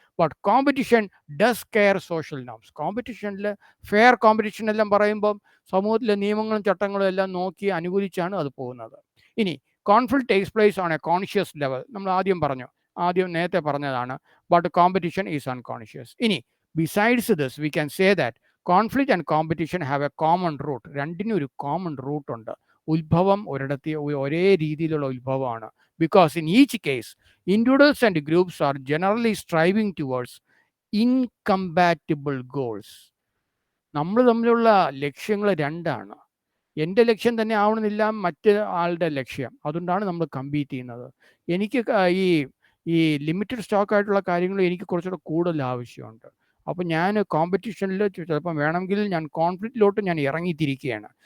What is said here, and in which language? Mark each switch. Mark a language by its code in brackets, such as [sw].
[en] But competition does care social norms. [ml] കോമ്പറ്റീഷനിൽ fair competition എല്ലാം പറയുമ്പം സമൂഹത്തിലെ നിയമങ്ങളും ചട്ടങ്ങളും എല്ലാം നോക്കി അനുകൂലിച്ചാണ് അത് പോകുന്നത്. [en] ഇനി conflict takes place on a conscious level. [ml] നമ്മൾ നേരത്തെ പറഞ്ഞതാണ്. [en] But competition is unconscious. ഇനി besides this we can say that conflict and competition have a common root. [ml] രണ്ടിനും ഒരു കോമൺ റൂട്ടുണ്ട്. ഉത്ഭവം ഒരേ രീതിയിലുള്ള ഉത്ഭവമാണ്. [en] Because in each case individuals and groups are generally striving towards incompatible goals. [ml] നമ്മൾ തമ്മിലുള്ള ലക്ഷ്യങ്ങൾ രണ്ടാണ്. എൻ്റെ ലക്ഷ്യം തന്നെ ആവണമെന്നില്ല മറ്റ് ആളുടെ ലക്ഷ്യം. അതുകൊണ്ടാണ് നമ്മൾ കമ്പീറ്റ് ചെയ്യുന്നത്. എനിക്ക് ഈ ഈ ലിമിറ്റഡ് സ്റ്റോക്ക് ആയിട്ടുള്ള കാര്യങ്ങൾ എനിക്ക് കുറച്ചുകൂടെ കൂടുതൽ ആവശ്യമുണ്ട്. അപ്പോൾ ഞാൻ കോമ്പറ്റീഷനിൽ ചിലപ്പം വേണമെങ്കിൽ ഞാൻ കോൺഫ്ലിക്റ്റിലോട്ട് ഞാൻ ഇറങ്ങിത്തിരിക്കുകയാണ്.